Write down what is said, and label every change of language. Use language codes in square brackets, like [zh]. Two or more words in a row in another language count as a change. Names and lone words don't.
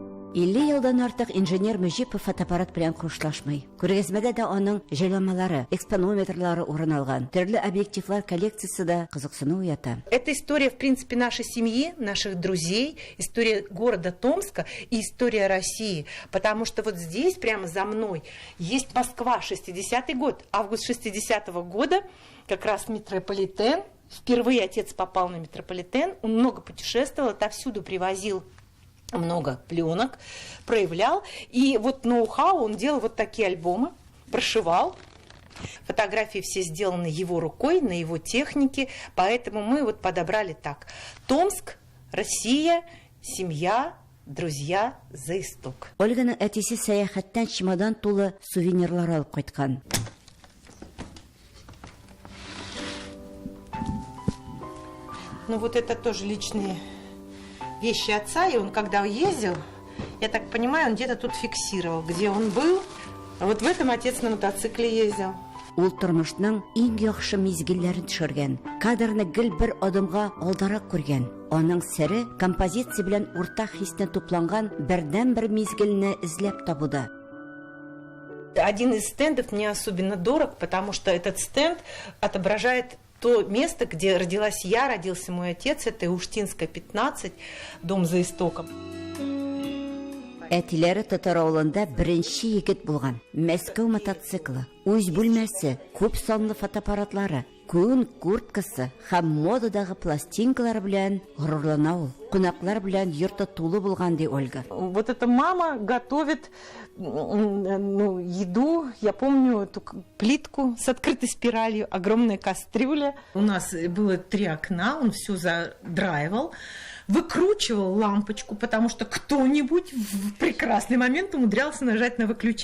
[tt] 50 елдан артык инженер Мөҗипов фотоаппарат белән хушлашмый. Күргәзмәдә дә аның җайланмалары, экспонометрлары урын алган. Төрле объективлар коллекциясе дә кызыксыну уята. [ru] Это история, в принципе, нашей семьи, наших друзей, история города Томска и история России. Потому что вот здесь, прямо за мной, есть Москва, 60-й год. Август 60-го года, как раз метрополитен. Впервые отец попал на метрополитен. Он много путешествовал, отовсюду привозил много пленок, проявлял. И вот ноу-хау, он делал вот такие альбомы, прошивал. Фотографии все сделаны его рукой, на его технике. Поэтому мы вот подобрали так. Томск, Россия, семья, друзья, за исток. [tt] Ольганың әтисе сәяхәттән чемодан тулы сувенирлар алып кайткан. [ru] Ну вот это тоже личные вещи отца, и он когда ездил, я так понимаю, он где-то тут фиксировал, где он был. А вот в этом отец на мотоцикле ездил. [tt] Ул тормышның иң яхшы мизгелләрен төшергән, кадрны гел бер адымга алдарак күргән. Аның сире композиция белән уртак хисне тупланган бердән-бер мизгелне эзләп табуда. [ru] Один из стендов мне особенно дорог, потому что этот стенд отображает то место, где родилась я, родился мой отец, это Уштинская, 15, дом за истоком. [tt] Әтиләре Татар авылында беренче егет булган. Мәскәү мотоциклы, үз бүлмәсе, күп санлы фотоаппаратлары, күн курткасы һәм модадагы пластинкалар белән горурлана ул. Кунаклар белән йорты тулы булган ди Ольга. [ru] Вот эта мама готовит еду, я помню эту плитку с открытой спиралью, огромная кастрюля. У нас было 3 окна, он все задраивал, выкручивал лампочку, потому что кто-нибудь в прекрасный момент умудрялся нажать на выключатель.